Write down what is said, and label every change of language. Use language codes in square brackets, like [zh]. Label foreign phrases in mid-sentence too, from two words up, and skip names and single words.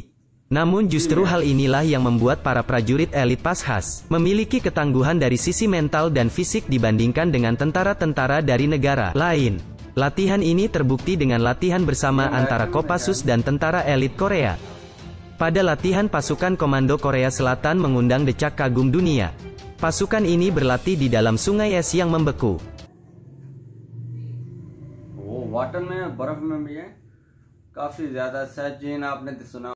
[id] Namun justru hal inilah yang membuat para prajurit elit Pashas memiliki ketangguhan dari sisi mental dan fisik dibandingkan dengan tentara-tentara dari negara lain. Latihan ini terbukti dengan latihan bersama antara Kopassus dan tentara elit Korea. Pada latihan, pasukan komando Korea Selatan mengundang decak kagum dunia. Pasukan ini berlatih di dalam sungai es yang membeku. [hi] वाटर में बर्फ में भी है काफी ज्यादा सहजीन आपने तो सुना